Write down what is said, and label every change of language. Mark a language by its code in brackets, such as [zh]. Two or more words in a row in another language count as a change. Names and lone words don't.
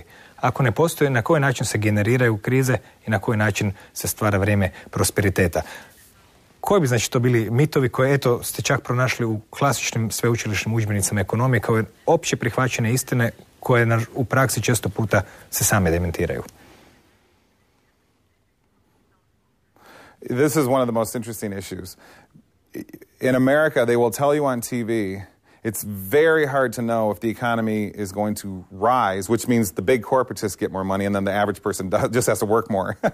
[hr] Ako ne postoji, na koji način se generiraju krize i na koji način se stvara vrijeme prosperiteta? Koji bi znači to bili mitovi koje ste čak pronašli u klasičnim sveučilišnim udžbenicima ekonomije kao opće prihvaćene istine koje u praksi često puta se same dementiraju? [en] This is one of the most interesting issues. In America, they will tell you on TV, it's very hard to know if the economy is going to rise, which means the big corporatists get more money and then the average person just has to work more.